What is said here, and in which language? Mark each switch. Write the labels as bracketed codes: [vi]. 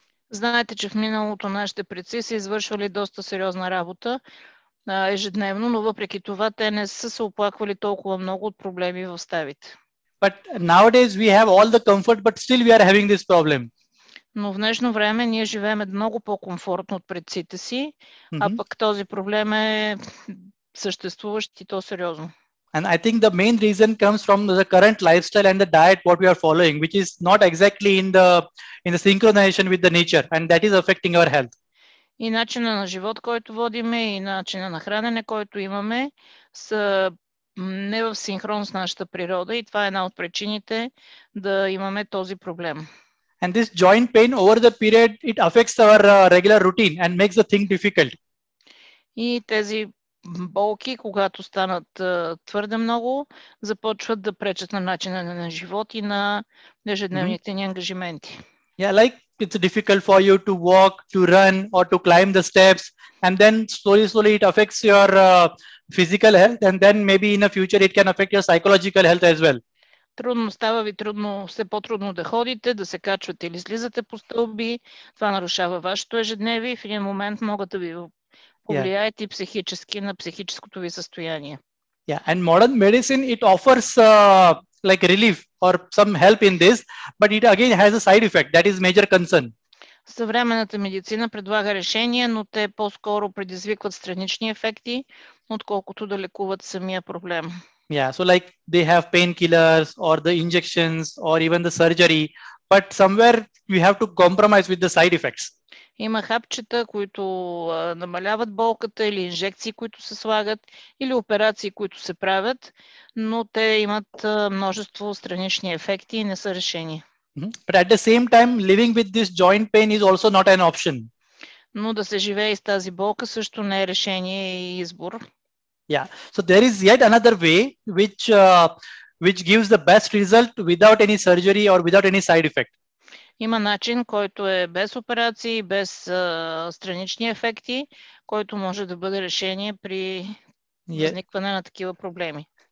[bg] Знаете, че в миналото нашите предци са извършвали доста сериозна работа ежедневно, но въпреки това те не са се оплаквали толкова много от проблеми в ставите. [en] But nowadays we have all the comfort, but still we are having this problem. [bg] Но в днешно време ние живеем много по-комфортно от предците си, а пък този проблем е съществуващ и то сериозно. [en] And I think the main reason comes from the current lifestyle and the diet what we are following, which is not exactly in the synchronization with the nature, and that is affecting our health. [bg] И начина на живот, който водиме, и начина на хранене, който имаме, са не в синхрон с нашата природа, и това е една от причините да имаме този проблем. [en] And this joint pain over the period, it affects our regular routine and makes the thing difficult. [bg] И тези болки, когато станат твърде много, започват да пречат на начина на живот и на ежедневните ни ангажименти. [en] Yeah, like it's difficult for you to walk, to run, or to climb the steps, and then slowly it affects your physical health, and then maybe in the future it can affect your psychological health as well. [bg] Трудно става ви все по-трудно да ходите, да се качвате или слизате по стълби. Това нарушава вашето ежедневие и в един момент могат да ви повлияят и психически на психическото ви състояние. [en] Yeah, and modern medicine, it offers like relief or some help in this, but it again has a side effect that is major concern. [bg] Съвременната медицина предлага решения, но те по-скоро предизвикват странични ефекти, отколкото да лекуват самия проблем. [en] Yeah, so like they have painkillers or the injections or even the surgery, but somewhere you have to compromise with the side effects. [bg] Има хапчета, които намаляват болката, или инжекции, които се слагат, или операции, които се правят, но те имат множество странични ефекти и не са решения. [en] But at the same time, living with this joint pain is also not an option. [bg] Но да се живее с тази болка също не е решение и избор. [en] Yeah, so there is yet another way which gives the best result without any surgery or without any side effect. [bg] Има начин, който е без операции, без странични ефекти, който може да бъде решение при възникване на такива проблеми.